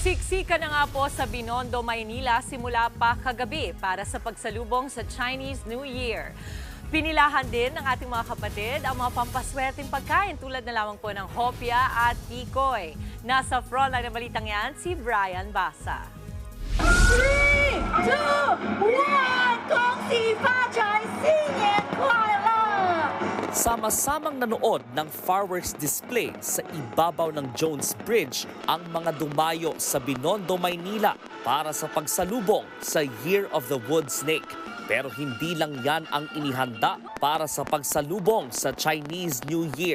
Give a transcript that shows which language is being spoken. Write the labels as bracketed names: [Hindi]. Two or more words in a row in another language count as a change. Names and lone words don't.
[Filipino] Siksika na nga po sa Binondo, Maynila simula pa kagabi para sa pagsalubong sa [English] Chinese New Year. [Filipino] Pinilahan din ng ating mga kapatid ang mga pampaswerteng pagkain tulad na lamang po ng hopya at tikoy. Nasa frontline ng balitang yan, si Brian Basa. [Chinese] 3、2、1，恭喜发财，新年快乐！ [Filipino] Sama-samang nanood ng [English] fireworks display [Filipino] sa ibabaw ng Jones Bridge ang mga dumayo sa Binondo, Maynila para sa pagsalubong sa [English] Year of the Wood Snake. [Filipino] Pero hindi lang yan ang inihanda para sa pagsalubong sa [English] Chinese New Year.